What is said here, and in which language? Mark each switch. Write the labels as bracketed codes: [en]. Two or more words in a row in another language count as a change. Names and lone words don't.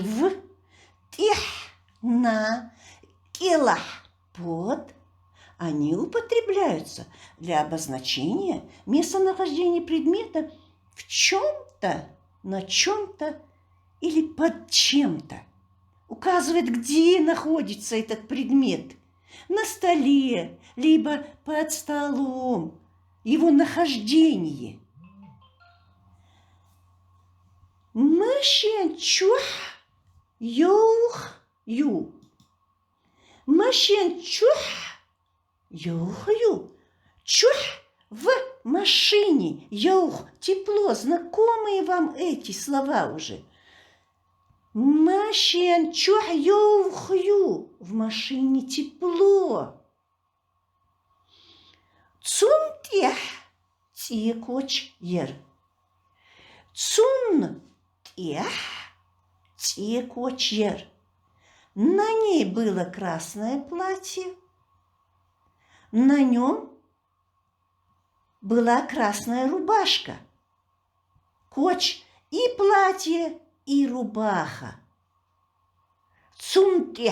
[ru] в, тех, на, килах, под, они употребляются для обозначения местонахождения предмета в чем-то, на чем-то или под чем-то. Указывает, где находится этот предмет. На столе, либо под столом. Его нахождение. [inh] Машин чух юх ю. Машин чух юх ю. [ru] Чух в машине. Юх тепло. Знакомые вам эти слова уже. [inh] Машин чух юх ю. [ru] В машине тепло. [inh] Цун тех текоч ер. Цун эх, те кочер. [ru] На ней было красное платье, на нем была красная рубашка. Коч и платье, и рубаха. [inh] Цунтех.